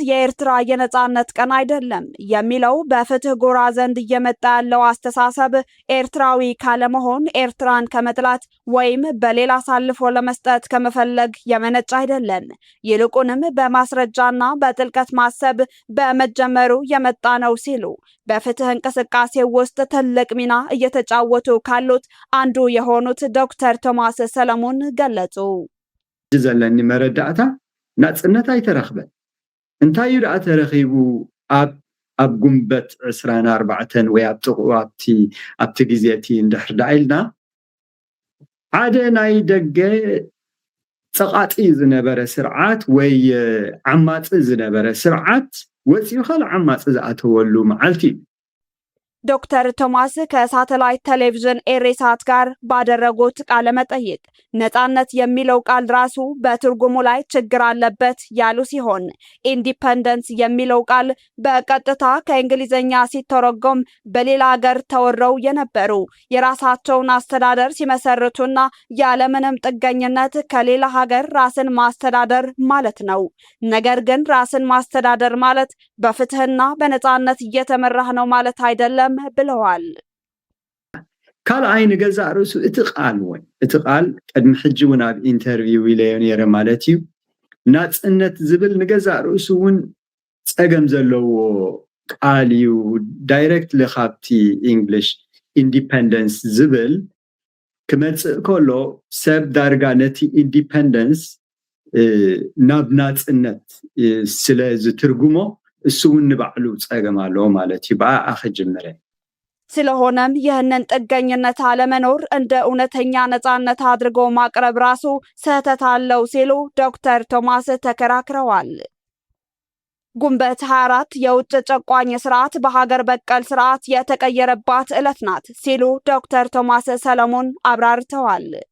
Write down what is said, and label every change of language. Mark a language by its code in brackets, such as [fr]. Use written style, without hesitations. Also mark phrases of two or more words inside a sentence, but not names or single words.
[am] የኤርትራ የነጻነት ቀን አይደለም የሚለው በፍትህ ጎራ ዘንድ እየመጣ ያለው አስተሳሰብ ኤርትራዊ ካለመሆን፣ ኤርትራን ከመጥላት ወይም በሌላ አሳልፎ ለመስጠት ከመፈለግ የመነጨ አይደለም። ይልቁንም በማስረጃና በጥልቀት ማሰብ በመጀመሩ የመጣ ነው ሲሉ በፍትህ እንቅስቃሴ ውስጥ ትልቅ ሚና እየተጫወቱ ካሉት አንዱ የሆኑት ዶክተር ቶማስ ሰለሞን ገለጹ። [ti] ዘለኒ መረዳእታ ናጽነት አይተረኽበን እንታይ ይደኣ ተረኺቡ ኣብ ግንቦት 24 ወይ ኣብ ጥቕኡ ኣብቲ ግዜቲ እንድሕር ኢልና ሓደ ናይ ደገ ጸቃጢ ዝነበረ ስርዓት ወይ ዓማጽ ዝነበረ ስርዓት ወፂኡ ካል ዓማጽ ዝኣተወሉ መዓልቲ። [am] ዶክተር ቶማስ ከሳተላይት ቴሌቪዥን ኤሪሳት ጋር ባደረጉት ቃለ መጠይቅ ነጻነት የሚለው ቃል ራሱ በትርጉሙ ላይ ችግር አለበት ያሉ ሲሆን ኢንዲፔንደንስ የሚለው ቃል በቀጥታ ከእንግሊዘኛ ሲተረጎም በሌላ ሀገር ተወረው የነበሩ የራሳቸውን አስተዳደር ሲመሰርቱና ያለምንም ጥገኝነት ከሌላ ሀገር ራስን ማስተዳደር ማለት ነው። ነገር ግን ራስን ማስተዳደር ማለት በፍትህና በነጻነት እየተመራህ ነው ማለት አይደለም ብለዋል። [ti] ካልኣይ ንገዛእ ርእሱ እቲ ቃል ቅድሚ ሕጂ እውን ኣብ ኢንተርቪው ኢለዮ ነይረ ማለት እዩ። ናጽነት ዝብል ንገዛእ ርእሱ እውን ፀገም ዘለዎ ቃል እዩ። ዳይሬክትሊ ካብቲ [en] English independence [ti] ዝብል ክመጽእ ከሎ ሰብ ዳርጋ ነቲ ኢንዲፔንደንስ ናብ ናጽነት ስለ ዝትርጉሞ እሱ እውን ንባዕሉ ፀገም ኣለዎ ማለት እዩ። ብኣኣ ኸጅምረ [am] ስለሆነም ይህንን ጥገኝነት አለመኖር እንደ እውነተኛ ነጻነት አድርጎ ማቅረብ ራሱ ስህተት አለው ሲሉ ዶክተር ቶማስ ተከራክረዋል። ግንቦት 24 የውጭ ጨቋኝ ስርዓት በሀገር በቀል ስርዓት የተቀየረባት ዕለት ናት ሲሉ ዶክተር ቶማስ ሰለሞን አብራርተዋል።